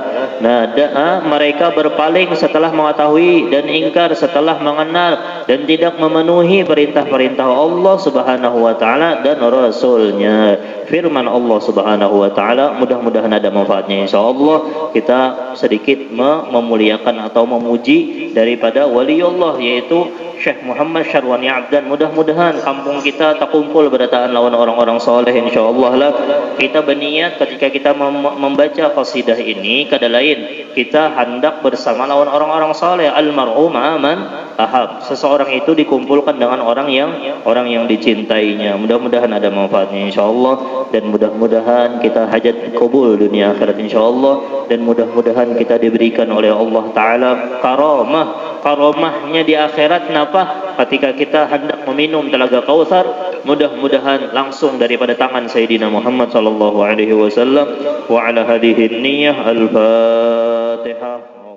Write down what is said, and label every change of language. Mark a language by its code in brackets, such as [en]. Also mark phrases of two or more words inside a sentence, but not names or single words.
[id] Mereka berpaling setelah mengetahui dan ingkar setelah mengenal dan tidak memenuhi perintah-perintah Allah [ar] سبحانه وتعالى [id] dan rasulnya. Firman Allah [ar] سبحانه وتعالى [id] mudah-mudahan ada manfaatnya insyaallah. Kita sedikit memuliakan atau memuji daripada waliullah, yaitu Syekh Muhammad Syarwani Abdan. [bjn] Mudah-mudahan kampung kita terkumpul berataan lawan orang-orang soleh insyaallah lah. Kita berniat ketika kita membaca qasidah ini, kada lain kita hendak bersama lawan orang-orang soleh. [ar] المرء مع من أحب. [id] Seseorang itu dikumpulkan dengan orang yang dicintainya. Mudah-mudahan ada manfaatnya insyaallah, dan mudah-mudahan kita hajat kabul dunia akhirat insyaallah, dan mudah-mudahan kita diberikan oleh Allah taala karamahnya di akhirat. Kenapa? Ketika kita hendak meminum telaga Kautsar, mudah-mudahan langsung daripada tangan Sayyidina Muhammad [ar] صلى الله عليه وسلم. وعلى هذه النية الفاتحة.